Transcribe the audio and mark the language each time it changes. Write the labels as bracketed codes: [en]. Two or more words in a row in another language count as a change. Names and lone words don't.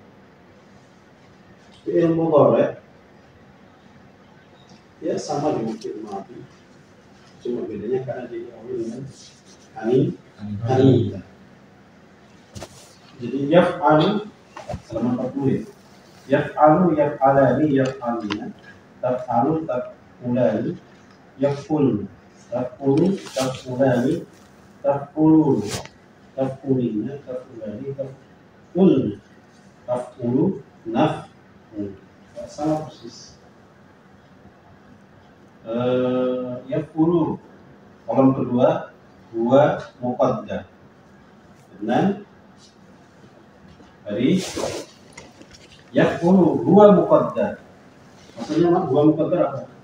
[ar] فعل مضارع [id] ya sama dengan [ar] فعل ماض. [id] Cuma bedanya karena diawali dengan ani. Jadi yaf'alu selama 40. [ar] يفعل يفعلان يفعلن تفعل تفعلان يفعل تفعل تفعلان تفعلون تفعلين تفعلان تفعل تفعل نفعل. [id] Sama persis. Yaf'ulu kolom kedua [ar] هو مقدر [id] dan dari yaf'ulu [ar] هو مقدر [id] maksudnya [ar] هو مقدر [id] apa?